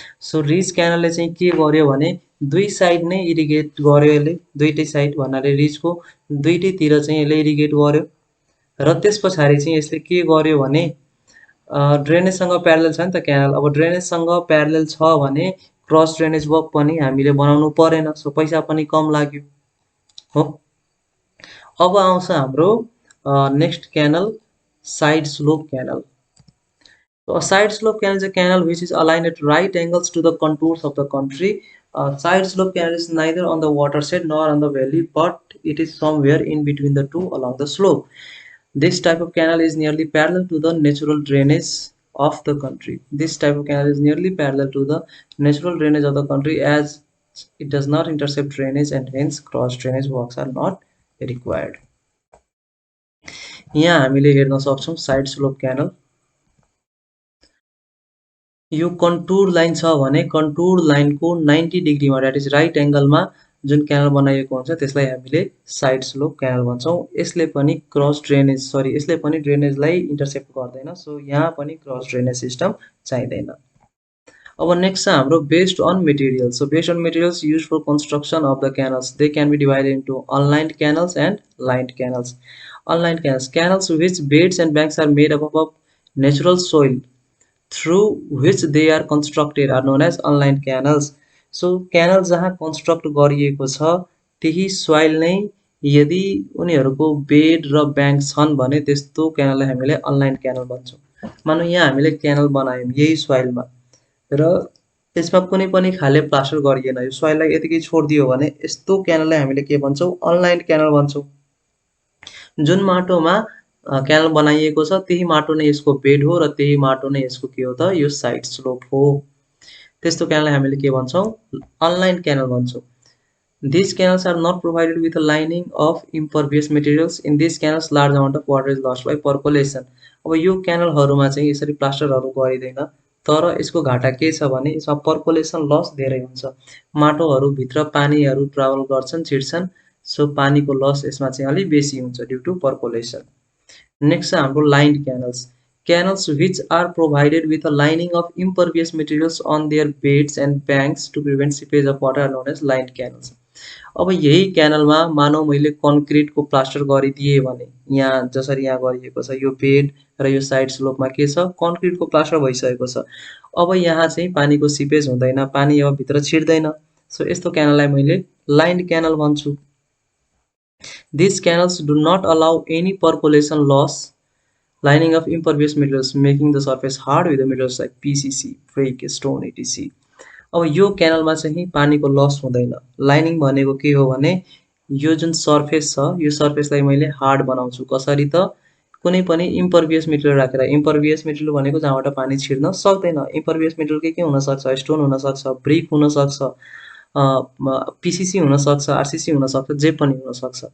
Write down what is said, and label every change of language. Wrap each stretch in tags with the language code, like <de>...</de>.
<ne>So ridge क्यानलले चाहिँ के गर्यो भने दुई साइड नै इरिगेट गर्यो यसले, दुईटै साइड भन्नाले रिजको दुईटैतिर चाहिँ यसले इरिगेट गर्यो। र त्यस पछाडि चाहिँ यसले के गर्यो भने ड्रेनेजसँग प्यारलल छ नि त क्यानल, अब ड्रेनेजसँग प्यारलल छ भने क्रस ड्रेनेज वर्क पनि हामीले बनाउनु परेन। सो पैसा पनि कम लाग्यो हो। अब आउँछ हाम्रो next canal, side slope canal.</ne> <en>So a side slope canal is a canal which is aligned at right angles to the contours of the country. Side slope canal is neither on the watershed nor on the valley, but it is somewhere in between the two along the slope. This type of canal is nearly parallel to the natural drainage of the country. This type of canal is nearly parallel to the natural drainage of the country as it does not intercept drainage and hence cross drainage works are not required.</en> <ne>यहाँ हामीले हेर्न सक्छौं side slope canal. यो contour line छ भने contour लाइनको 90 डिग्रीमा, that is right एंगलमा जुन canal बनाइएको हुन्छ त्यसलाई हामीले साइड स्लोप क्यानल भन्छौं। यसले पनि क्रस ड्रेनेज, सरी यसले पनि ड्रेनेजलाई इन्टरसेप्ट गर्दैन। सो यहाँ पनि क्रस ड्रेनेज सिस्टम चाहिँदैन।</ne> <en>अब नेक्स्ट छ हाम्रो based on materials. So based on materials used for construction of the canals, they can be divided into unlined canals and lined canals. Unlined canals, canals which beds and banks are made up of natural soil through which they are constructed are known as unlined canals.</en> <ne>So canal जहाँ construct गरिएको छ त्यही soil नै यदि उनीहरूको bed र bank छन् भने त्यस्तो क्यानललाई हामीले अनलाइन्ड क्यानल भन्छौँ। मानौँ यहाँ हामीले क्यानल बनायौँ यही सोइलमा र त्यसमा कुनै पनि खाले प्लास्टर गरिएन, यो सोइललाई यतिकै छोडिदियो भने यस्तो क्यानललाई हामीले के भन्छौँ, अनलाइन्ड क्यानल भन्छौँ। जुन माटोमा क्यानल बनाइएको छ त्यही माटो नै यसको बेड हो र त्यही माटो नै यसको के हो त, यो साइड स्लोप हो। त्यस्तो क्यानललाई हामीले के भन्छौँ, अनलाइन्ड क्यानल भन्छौँ।</ne> <en>These canals are not provided with a lining of impervious materials. In these canals large amount of water is lost by percolation.</en> <ne>अब यो क्यानलहरुमा चाहिँ यसरी प्लास्टरहरु गरिदैन, तर यसको घाटा के छ भने यसमा पर्कोलेसन लस धेरै हुन्छ। माटोहरु भित्र पानीहरु ट्राभल गर्छन्, छिर्छन्, सो पानीको लस यसमा चाहिँ अलि बेसी हुन्छ ड्यू टु पर्कोलेसन।</ne> <en>Next हाम्रो lined canals, canals which are provided with a lining of impervious materials on their beds and banks to prevent seepage of water are known as lined canals.</en> <ne>अब यही क्यानलमा मानौ मैले कन्क्रिटको प्लास्टर गरिदिए भने, यहाँ जसरी यहाँ गरिएको छ यो बेड र यो साइड स्लोपमा के छ, कन्क्रिटको प्लास्टर भइसकेको छ। अब यहाँ चाहिँ पानीको सिपेज हुँदैन, पानी अब भित्र छिर्दैन। सो यस्तो क्यानललाई मैले लाइन्ड क्यानल भन्छु।</ne> <en>These canals do not allow any percolation loss, lining of impervious materials making the surface hard with the materials like PCC, brick, stone, etc.</en> <ne>अब यो क्यानलमा चाहिँ पानीको लस हुँदैन। लाइनिङ भनेको के हो भने यो जुन सर्फेस छ यो सर्फेसलाई मैले हार्ड बनाउँछु। कसरी त, कुनै पनि इम्परभियस मेटेरियल राखेर। इम्परभियस मेटेरियल भनेको जहाँबाट पानी छिर्न सक्दैन। इम्परभियस मेटेरियल के हुन सक्छ, स्टोन हुन सक्छ, ब्रिक हुन सक्छ, पीसीसी हुन सक्छ, आरसीसी हुन सक्छ, जे पनि हुन सक्छ।</ne>